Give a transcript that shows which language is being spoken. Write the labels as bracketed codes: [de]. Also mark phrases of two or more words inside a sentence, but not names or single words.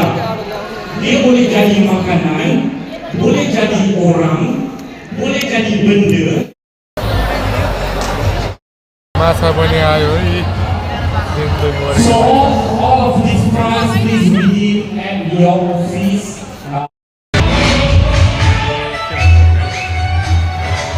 [ms] Dia boleh jadi makanan, boleh jadi orang, boleh jadi benda. [ne] Masa पनि आयो है। [en] So all of these prize please redeem at your office.